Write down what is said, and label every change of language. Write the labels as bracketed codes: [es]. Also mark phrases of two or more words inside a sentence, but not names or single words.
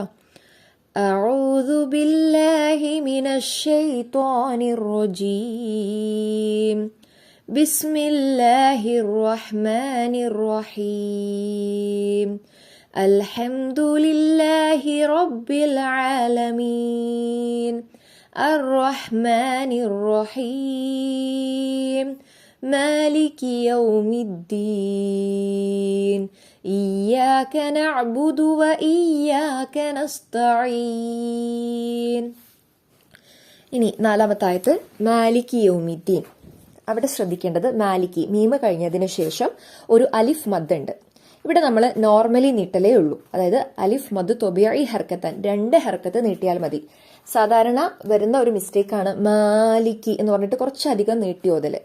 [ar] أعوذ بالله من الشيطان الرجيم. بسم الله الرحمن الرحيم. الحمد لله رب العالمين. الرحمن الرحيم مالك يوم الدين إياك نعبد وإياك نستعين. [ml] ഇനി 4ാമത്തെ ആയത്ത് [ar] مالك يوم الدين. [ml] അവിടെ ശ്രദ്ധിക്കേണ്ടത് മാലിക്കി മീമ കഴിഞ്ഞതിന് ശേഷം ഒരു [ar] ألف مد [ml] ഉണ്ട്. ഇവിടെ നമ്മൾ നോർമലി നീട്ടലേ ഉള്ളൂ. അതായത് [ar] ألف مد طبيعي حركتان [ml] 2 ഹർക്കത്ത് നീട്ടിയാൽ മതി. സാധാരണ വരുന്ന ഒരു മിസ്റ്റേക്കാണ് മാലിക്കി എന്ന് പറഞ്ഞിട്ട് കുറച്ചധികം നീട്ടി ഓതല്.